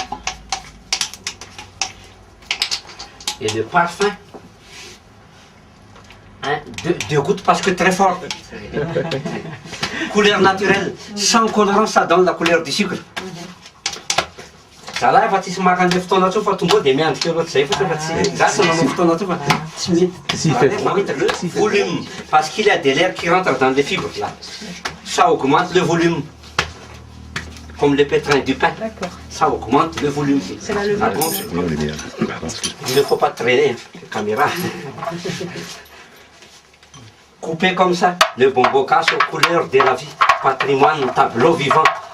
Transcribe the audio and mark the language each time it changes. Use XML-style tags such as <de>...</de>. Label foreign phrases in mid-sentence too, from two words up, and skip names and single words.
<fr>Et le parfum, hein, deux gouttes parce que très fort. Couleur naturelle, sans colorant, ça donne la couleur du sucre. Ça là, il faut</fr> <mg>makan le foton atso fa tonga dia miandrika loatra zay fa tonga tsy zasy nanao foton atso fa tsy mety.</mg> <fr>Le volume, parce qu'il y a de l'air qui rentre dans les fibres là. Ça augmente le volume. Comme le pétrin du pain, ça augmente le volume. C'est la lumière. Il ne faut pas traîner, hein, la caméra. Coupé comme ça, le bonbon casse aux couleurs de la vie, patrimoine, tableau vivant.</fr>